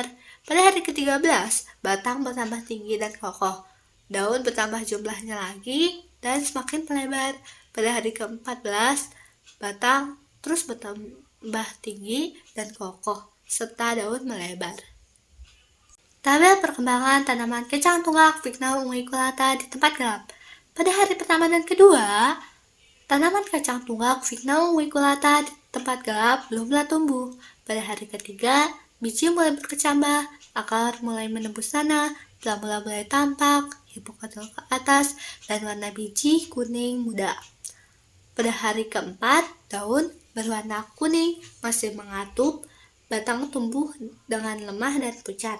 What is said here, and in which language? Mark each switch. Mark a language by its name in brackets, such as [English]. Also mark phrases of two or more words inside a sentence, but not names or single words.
[Indonesian] Pada hari ke-13, batang bertambah tinggi dan kokoh. Daun bertambah jumlahnya lagi dan semakin melebar. Pada hari ke-14, batang terus bertambah tinggi dan kokoh, serta daun melebar. Tabel perkembangan tanaman kacang tunggak Vigna unguiculata di tempat gelap. Pada hari pertama dan kedua, tanaman kacang tunggak Vigna unguiculata di tempat gelap belumlah tumbuh. Pada hari ketiga, biji mulai berkecambah, akar mulai menembus tanah, belah-belah mulai tampak, hipokatil ke atas, dan warna biji kuning muda. Pada hari keempat, daun berwarna kuning masih mengatup, batang tumbuh dengan lemah dan pucat.